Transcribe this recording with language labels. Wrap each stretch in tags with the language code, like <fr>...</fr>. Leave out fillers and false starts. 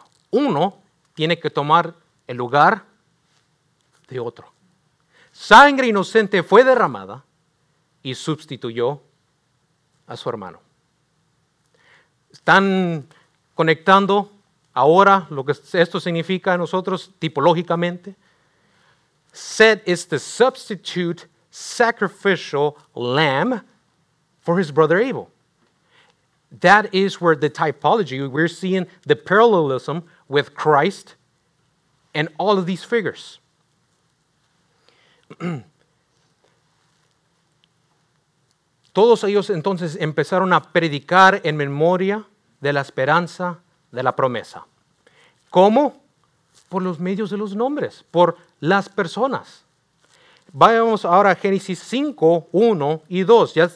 <es>Uno tiene que tomar el lugar de otro. Sangre inocente fue derramada y sustituyó a su hermano. Están conectando ahora lo que esto significa a nosotros tipológicamente.</es> <en>Seth is the substitute sacrificial lamb for his brother Abel. That is where the typology, we're seeing the parallelism with Christ and all of these figures.</en> <es>Todos ellos entonces empezaron a predicar en memoria de la esperanza de la promesa. ¿Cómo? Por los medios de los nombres, por las personas. Vayamos ahora a Génesis 5, 1 y 2.</es>